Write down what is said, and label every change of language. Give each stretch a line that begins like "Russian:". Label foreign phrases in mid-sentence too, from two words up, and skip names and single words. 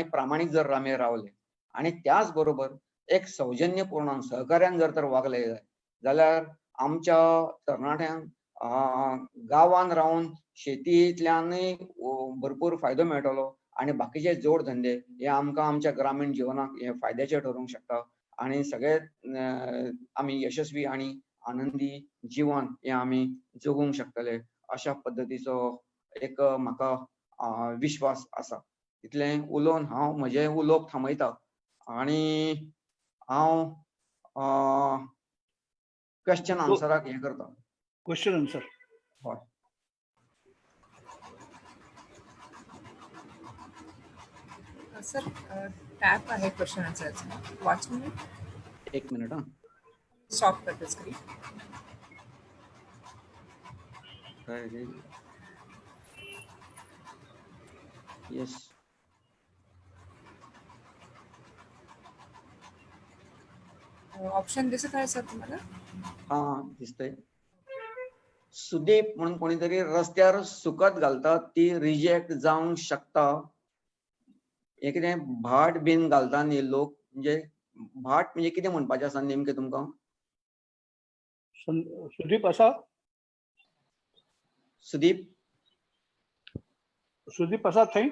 Konkani: प्रामाणिक जर आमी रावले आणि त्याच बरोबर एक सौजन्यपूर्ण सहकार्यान जर तर वागले जाल्यार आमच्या तरणाट्यांक गांवांत रावन शेतींतल्यानय भरपूर फायदो मेळटलो आणि बाकीचे जोड धंदे हे आमकां आमच्या ग्रामीण जिवनाक हे फायद्याचे ठरूंक शकता आणि सगळे आमी यशस्वी आणि आनंदी जीवन हे आमी जगूंक शकतले अशा पद्धतीचो एक म्हाका विश्वास आसा. इतलें उलोवन हांव म्हजें उलोवप थांबयता आणि हांव क्वेश्चन आन्सराक हे करता.
English: question answer.
Konkani: हय.
Marathi: सर टॅप आहे क्वेश्चन आन्सरचा, वाचून मी एक मिनिट हा. स्टॉप करते स्क्रीन. काय रे? येस. ऑप्शन दिसत आहे सर तुम्हाला? हा दिसतंय.
Konkani: सुदीप म्हणून कोणीतरी रस्त्यार सुकत घालतात ती रिजेक्ट जावंक शकता. हे कितें भाट बीन घालता न्ही लोक, म्हणजे भाट म्हणजे कितें म्हणपाचें आसा नेमकें तुमकां? सुदीप असा सुदीप असा थंय.